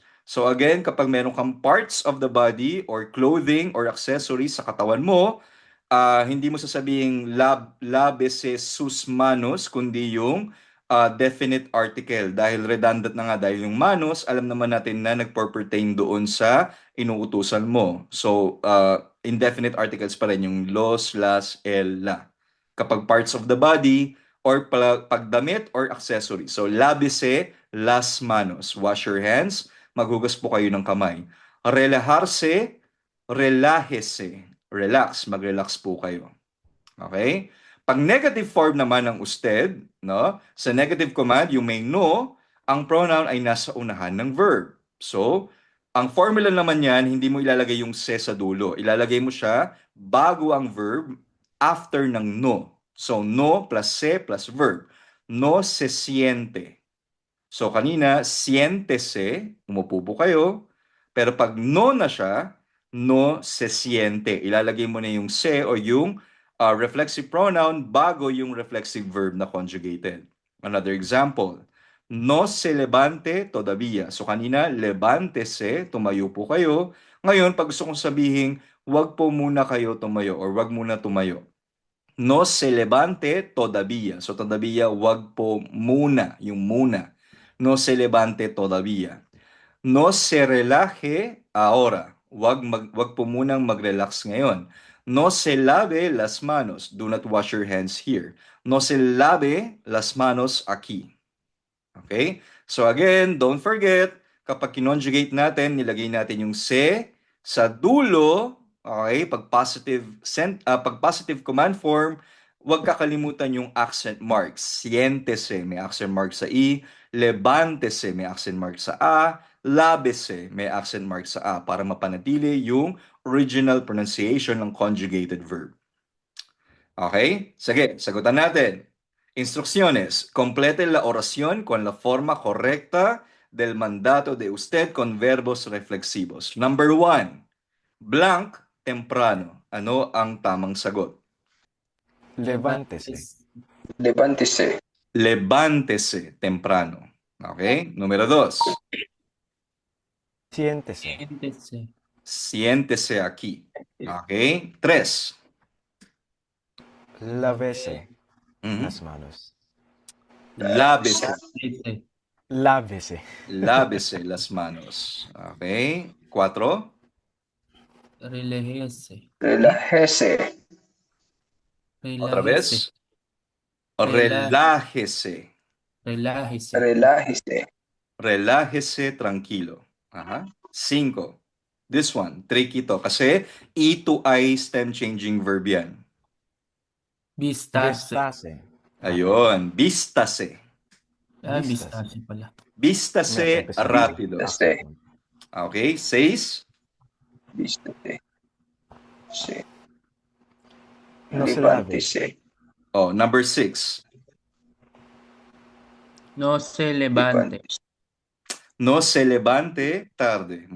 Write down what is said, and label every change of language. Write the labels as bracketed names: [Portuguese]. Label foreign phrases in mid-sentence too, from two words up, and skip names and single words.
[Filipino] So again, kapag meron kang [English] parts of the body or clothing or accessories [Filipino] sa katawan mo, hindi mo sasabing [Spanish] lávese sus manos, [Filipino] kundi yung [English] definite article. [Filipino] Dahil redundant na nga, dahil yung manos, alam naman natin na nagpo-pertain doon sa inuutusan mo. So, [English] indefinite articles [Filipino] pa rin yung [Spanish] los, las, el, la. [Filipino] Kapag [English] parts of the body, [Filipino] or pagdamit or accessory. So, [Spanish] labise las manos. [English] Wash your hands. [Filipino] Maghugas po kayo ng kamay. [Spanish] Relajarse, relájese. [Filipino] Relax, mag-relax po kayo. Okay? Pag [English] negative form [Filipino] naman ng usted, no? Sa [English] negative command, [Filipino] yung may no, ang pronoun ay nasa unahan ng verb. So, ang formula naman yan, hindi mo ilalagay yung se sa dulo. Ilalagay mo siya bago ang verb after ng no. So, [English] no plus se plus verb. [Spanish] No se siente. [Filipino] So, kanina, siéntese, umupo po kayo. Pero pag no na siya, [Spanish] no se siente. [Filipino] Ilalagay mo na yung se o yung [English] reflexive pronoun [Filipino] bago yung [English] reflexive verb [Filipino] na conjugated. [English] Another example, [Spanish] no se levante todavía. [Filipino] So kanina, levántese, tumayo po kayo. Ngayon, pag gusto kong sabihin, wag po muna kayo tumayo [English] or wag muna [Filipino] tumayo. [Spanish] No se levante todavía. So todavía, [Filipino] wag po muna, yung muna. [Spanish] No se levante todavía. No se relaje ahora. [Filipino] Wag po munang mag-relax ngayon. [Spanish] No se lave las manos. [English] Do not wash your hands here. [Spanish] No se lave las manos aquí. [English] Okay? So again, don't forget, [Filipino] kapag kinonjugate natin, nilagay natin yung se sa dulo, okay? Pag [English] positive command form, [Filipino] huwag kakalimutan yung [English] accent marks. [Filipino] Siéntese, may [English] accent mark [Filipino] sa i. Levántese, may [English] accent mark [Filipino] sa a. Lávese, may [English] accent mark [Filipino] sa a para mapanatili yung [English] original pronunciation [Filipino] ng [English] conjugated verb. [Filipino] Okay? Sige, sagutan natin. [Spanish] Instrucciones. Complete la oración con la forma correcta del mandato de usted con verbos reflexivos. [English] Number 1. Blank, temprano. [Filipino] Ano ang tamang sagot? [Spanish] Levántese. Levántese. Levántese, temprano. Okay? Número 2. Siéntese. Siéntese. Siéntese aquí. Okay? 3. Lávese Mhm. las manos. Lávese. Lávese. Lávese las manos. Okay. 4. Relájese. Relájese. Otra Relájese. vez. Relájese. Relájese. Relájese. Relájese tranquilo. Aha. 5. [English] This one, tricky to. [Filipino] Kasi [English] E to I stem changing verb [Filipino] yan. [Spanish] Vistarse. Vestase. Ayun. Vístase. Vistarse pala. Vístase Empezamos. rápido. Vístase. [English] Okay. 6. [Spanish] Vístete. Sí. No se lave. Levántese. [English] Oh, number 6. [Spanish] No se levante. Levántese. No se levante tarde. Muy